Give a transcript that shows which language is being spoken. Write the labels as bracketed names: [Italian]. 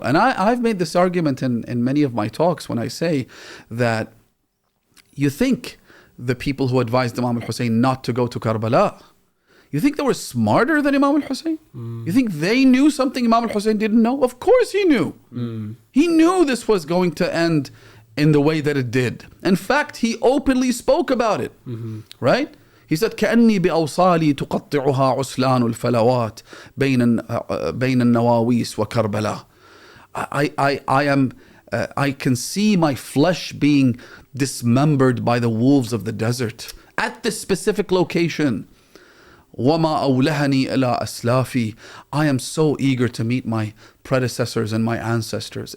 [English] And I've made this argument in many of my talks when I say that you think the people who advised Imam al-Hussein not to go to Karbala, you think they were smarter than Imam al-Hussein? You think they knew something Imam al-Hussein didn't know? Of course he knew. He knew this was going to end in the way that it did. In fact, he openly spoke about it. Right? He said, [Arabic] كأني بأوصالي تقطعها عسلان الفلوات بين النواويس وكربلاء. [English] I can see my flesh being dismembered by the wolves of the desert at this specific location. [Arabic] وَمَا أَوْلَهَنِي إِلَىٰ أَسْلَافِي. [English] I am so eager to meet my predecessors and my ancestors.